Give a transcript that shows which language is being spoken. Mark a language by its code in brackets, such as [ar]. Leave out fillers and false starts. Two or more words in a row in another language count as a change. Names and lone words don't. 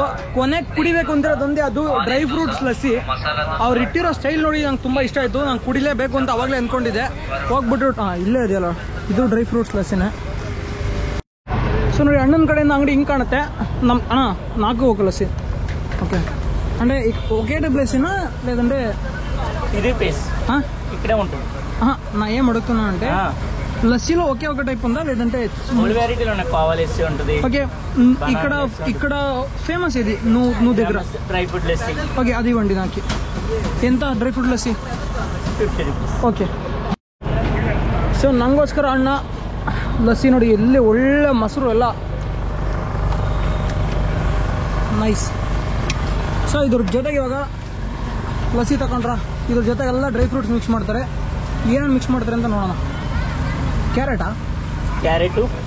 [kn] ಕೊನೆಗೆ ಕುಡಿಬೇಕು ಅಂತಿರೋದೊಂದೇ, ಅದು [en] dry fruits [kn] ಲಸ್ಸಿ. ಅವ್ರು ಇಟ್ಟಿರೋ ಸ್ಟೈಲ್ ನೋಡಿ ನಂಗೆ ತುಂಬ ಇಷ್ಟ ಆಯಿತು. ನಾನು ಕುಡಿಲೇಬೇಕು ಅಂತ ಅವಾಗಲೇ ಅಂದ್ಕೊಂಡಿದ್ದೆ. ಹೋಗ್ಬಿಟ್ಟು ಇಲ್ಲೇ ಇದೆಯಲ್ಲ, ಇದು [en] dry fruits [kn] ಲಸ್ಸಿನೇ. ಸೊ ನೋಡಿ, ಅಣ್ಣನ ಕಡೆಯಿಂದ ಅಂಗಡಿ ಹಿಂಗೆ ಕಾಣುತ್ತೆ. [te] ನಮ್ಮ ಅಣ್ಣ 4 ఒక లస్సీ. ఓకే అంటే ఒకే ప్లేసేనా లేదంటే ఇదే ప్లేస్ ఇక్కడే ఉంటుంది. నా ఏం అడుగుతున్నా అంటే లస్సీలో ఒకే ఒక టైప్ ఉందా లేదంటే 3 వెరైటీలు ఉన్నాయి. పావ లస్సీ ఉంటుంది. ఓకే, ఇక్కడ ఫేమస్ ఇది నువ్వు దగ్గర [en] dry fruit lassi. [te] ఓకే, అది ఇవ్వండి నాకు. ఎంత [en] dry fruit [te] లస్సీ? 50 రూపీಸ್. [kn] ಓಕೆ, ಸೊ ನನಗೋಸ್ಕರ ಅಣ್ಣ ಲಸ್ಸಿ ನೋಡಿ, ಎಲ್ಲಿ ಒಳ್ಳೆ ಮೊಸರು ಎಲ್ಲ ನೈಸ್. ಸೊ ಇದ್ರ ಜೊತೆಗೆ ಇವಾಗ ಲಸ್ಸಿ ತಗೊಂಡ್ರ, ಇದ್ರ ಜೊತೆಗೆ ಎಲ್ಲ [en] dry fruits mix [kn] ಮಾಡ್ತಾರೆ. ಏನೇನು ಮಿಕ್ಸ್ ಮಾಡ್ತಾರೆ ಅಂತ ನೋಡೋಣ. ಕ್ಯಾರೆಟು